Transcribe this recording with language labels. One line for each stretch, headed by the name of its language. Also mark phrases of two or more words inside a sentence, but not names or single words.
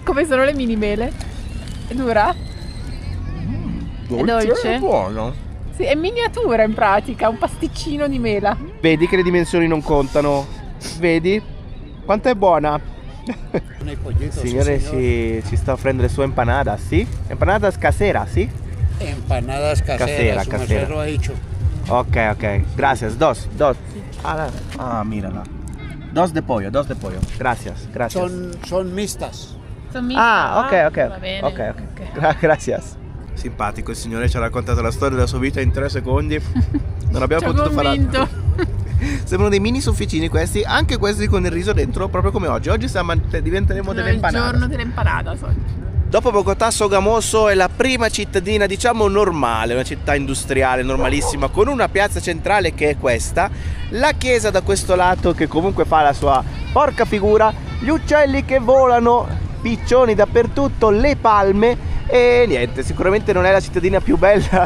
Italian: Come sono le mini mele? È dura? È dolce? È buono. Sì, è miniatura in pratica, un pasticcino di mela. Vedi che le dimensioni non contano? Vedi? Quanto è buona? Signore, si sta offrendo le sue empanadas, ¿sí?
Spanish: Empanadas caseras, ¿sí? Empanadas caseras, casera. Lo ha dicho. Ok, gracias, dos. Ah, mírala. Dos de pollo. Gracias. Son mixtas. Ah, ok.
Italian: Va bene.
Spanish: Ok. Gracias.
Italian: Simpatico, il signore ci ha raccontato la storia della sua vita in 3 secondi. Non abbiamo potuto fare altro. Sembrano dei mini sofficini questi, anche questi con il riso dentro, proprio come oggi. Oggi diventeremo delle empanadas. È il giorno delle empanadas oggi. Dopo Bogotà, Sogamoso è la prima cittadina, diciamo, normale, una città industriale normalissima, con una piazza centrale che è questa, la chiesa da questo lato che comunque fa la sua porca figura, gli uccelli che volano, piccioni dappertutto, le palme, E niente, sicuramente non è la cittadina più bella.